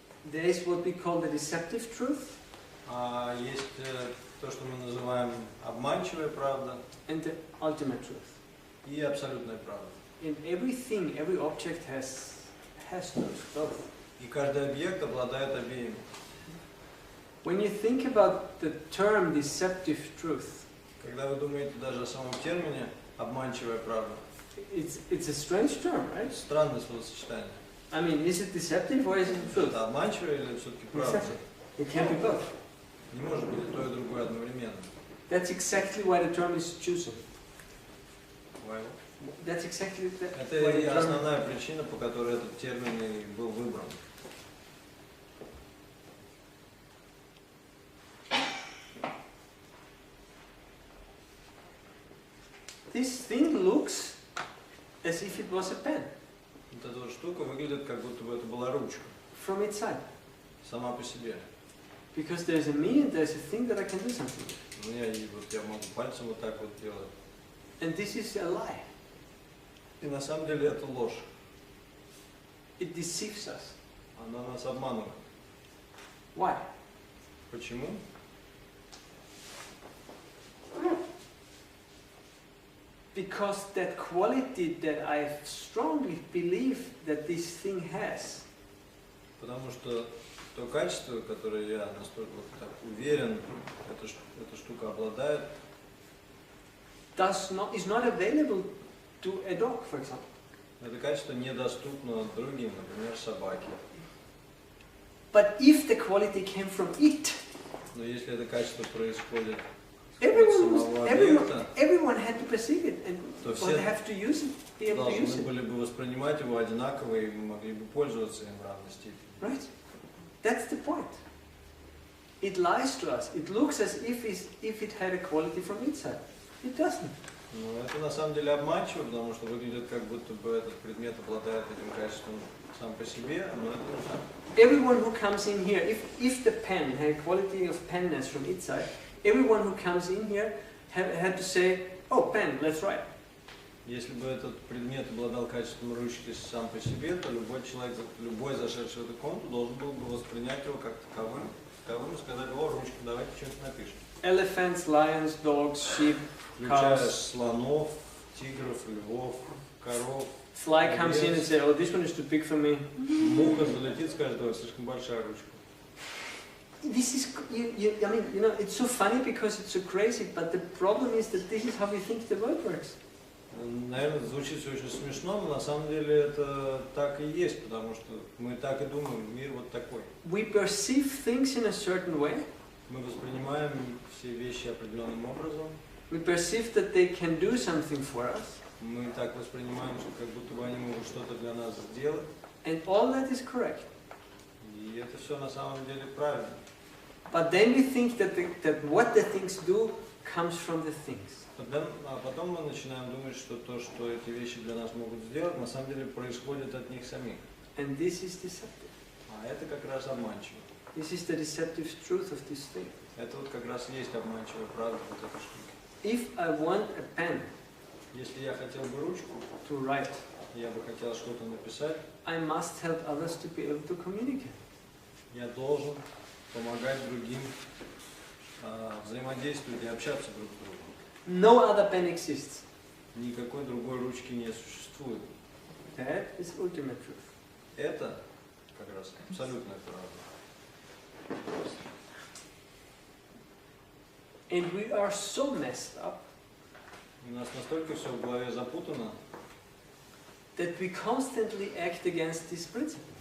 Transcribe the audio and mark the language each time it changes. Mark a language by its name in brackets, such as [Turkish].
[English] There is what we call the deceptive truth. [Russian] Есть то, что мы называем обманчивая правда. [English] And the ultimate truth. [Russian] И абсолютная правда. [English] And everything, every object has those both. [Russian] И каждый объект обладает обеими. [English] When you think about the term deceptive truth, [Russian] Когда вы думаете даже о самом термине обманчивая правда, [English] it's a strange term, right? [Russian] странное словосочетание. [English] I mean, is it deceptive or is it truth? [Russian] Это обманчивая или все-таки правда? [English] It can't be both. [Russian] Не может быть и то, и другое одновременно. [English] That's exactly why the term is chosen. Why? That's exactly [Russian] Это [English] why [Russian] и [English] the term. [Russian] основная причина, по которой этот термин и был выбран. [English] this thing looks as if it was a pen. [Russian] Вот эта вот штука выглядит, как будто бы это была ручка. [English] From its side. [Russian] Сама по себе. [English] Because there's a me and there's a thing that I can do something with. [Russian] У меня и вот я могу пальцем вот так вот делать. [English] And this is a lie. [Russian] И на самом деле это ложь. [English] It deceives us. [Russian] Она нас обманывает. [English] Why? [Russian] Почему? [English] Because that quality that I strongly believe that this thing has, [Russian] Потому что то качество, которое я настолько вот так уверен, эта штука обладает, [English] is not available to a dog, for example. [Russian] это качество недоступно другим, например, собаке. [English] But if the quality came from it, [Russian] Но если это качество происходит от [English] everyone [Russian] самого объекта, [English] had to perceive it and [Russian] то [English] would [Russian] все [English] have to use it, be able to use [Russian] должны [English] it. [Russian] были бы воспринимать его одинаково и могли бы пользоваться им в равной степени. [English] Right? That's the point. It lies to us. It looks as if it had a quality from inside. It doesn't. [Russian] Но это на самом деле обманчиво, потому что выглядит как будто бы этот предмет обладает этим качеством сам по себе, но это не так. [English] Everyone who comes in here, if the pen had a quality of penness from its side, everyone who comes in here had to say, oh, pen, let's write. [Russian] Если бы этот предмет обладал качеством ручки сам по себе, то любой человек, любой зашедший в эту комнату должен был бы воспринять его как таковым и сказать: о, ручка, давайте что-нибудь напишем. [English] Elephants, lions, dogs, sheep, [Russian] Включая [English] cows. [Russian] слонов, тигров, львов, коров. [English] Fly comes in and says, oh, this one is too big for me. [Russian] Муха залетит, скажет: ой, слишком большая ручка. [English] This is, I mean, you know, it's so funny because it's so crazy, but the problem is that this is how we think the world works. [Russian] Наверное, звучит все очень смешно, но на самом деле это так и есть, потому что мы так и думаем, мир вот такой. [English] We perceive things in a certain way. [Russian] Мы воспринимаем все вещи определенным образом. [English] We perceive that they can do something for us. [Russian] Мы так воспринимаем, что как будто бы они могут что-то для нас сделать. [English] And all that is correct. [Russian] И это все на самом деле правильно. [English] But then we think that what the things do comes from the things. [Russian] А потом мы начинаем думать, что то, что эти вещи для нас могут сделать, на самом деле происходит от них самих. [English] And this is deceptive. [Russian] А это как раз обманчиво. [English] This is the deceptive truth of this thing. [Russian] Это вот как раз есть обманчивая правда вот этой штуки. [English] If I want a pen [Russian] Если я хотел бы ручку, [English] to write, [Russian] я бы хотел что-то написать, [English] I must help others to be able to communicate. [Russian] я должен помогать другим взаимодействовать и общаться друг с другом. [English] No other pen exists. [Russian] Никакой другой ручки не существует. [English] That is ultimate truth. [Russian] Это как раз абсолютная правда. [English] And we are so messed up [Russian] У нас настолько все в голове запутано, [English] that we constantly act against this principle.